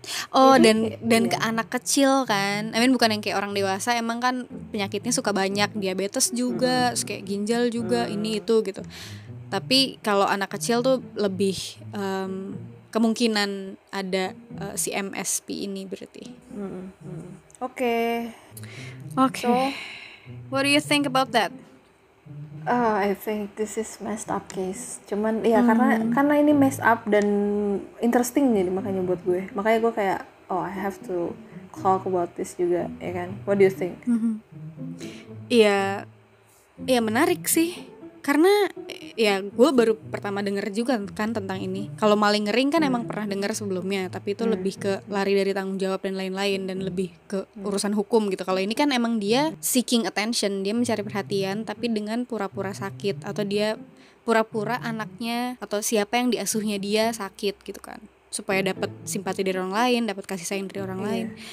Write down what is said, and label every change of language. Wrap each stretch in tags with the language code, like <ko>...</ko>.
<id>Oh, dan ke anak kecil kan, bukan yang kayak orang dewasa, emang kan penyakitnya suka banyak, diabetes juga, terus kayak ginjal juga, ini itu gitu. Tapi kalau anak kecil tuh lebih kemungkinan ada si MSP ini berarti. Oke.</id> <en>So, what do you think about that? I think this is messed up case.</en> <id>Cuman ya karena ini messed up dan interesting jadi makanya buat gue. Makanya gue kayak</id> <en>I have to talk about this</en> <id>juga, ya kan?</id> <en>What do you think?</en> <id>Iya, menarik sih. Karena ya gue baru pertama denger juga kan tentang ini. Kalau malingering kan emang pernah denger sebelumnya, tapi itu lebih ke lari dari tanggung jawab dan lain-lain, dan lebih ke urusan hukum gitu. Kalau ini kan emang dia seeking attention, dia mencari perhatian tapi dengan pura-pura sakit, atau dia pura-pura anaknya atau siapa yang diasuhnya dia sakit gitu kan, supaya dapat simpati dari orang lain, dapat kasih sayang dari orang lain.</id>